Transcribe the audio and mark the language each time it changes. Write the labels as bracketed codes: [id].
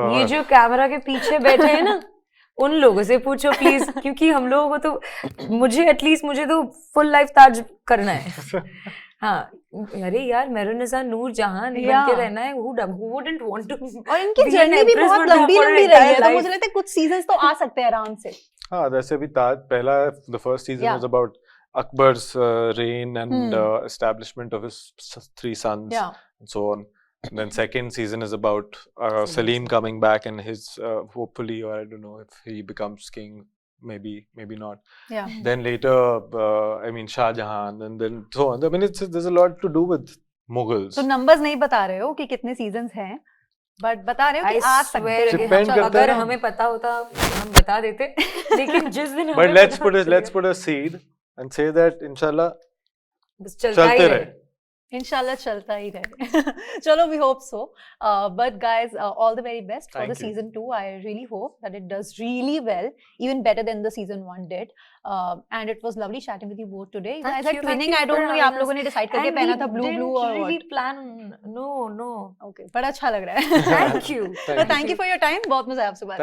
[hi] ये जो कैमरा के पीछे बैठे हैं ना, उन लोगों से पूछो प्लीज, क्योंकि हम लोगों को तो मुझे तो फुल लाइफ ताज करना है. हाँ, अरे यार मेहरुन्निसा नूर जहां बन के रहना है. [en] who wouldn't want to. [hi] और इनकी जर्नी भी बहुत लंबी रही है, तो मुझे लगता है कुछ सीजन्स तो आ सकते हैं आराम से. हाँ, वैसे भी ताज पहला, [en] the first season was about Akbar's reign and establishment of his 3 sons and so on. And then second season is about Salim coming back and his hopefully, or I don't know if he becomes king, maybe not. Yeah. Then later, I mean Shah Jahan, and then so on. I mean there's a lot to do with Mughals. [hi] तो numbers नहीं बता रहे हो कि कितने seasons हैं, but बता रहे हो कि आ सकते हैं. अगर हमें पता होता हम बता देते, लेकिन जिस दिन [en] but let's put a seed and say that inshallah [hi] चलते रहे. इंशाल्लाह चलता ही रहे. [en] चलो, we hope so. But guys, all the very best for the season 2. I really hope that it does really well, even better than the season 1 did. And it was lovely chatting with you both today. You guys are twinning. I don't know [hi] ये आप लोगों ने decide करके पहना था [en] blue or what? Really plan? No. [hi] Okay, बड़ा अच्छा लग रहा है. [en] Thank you. Thank you for your time. [hi] बहुत मजा आया आपसे बात.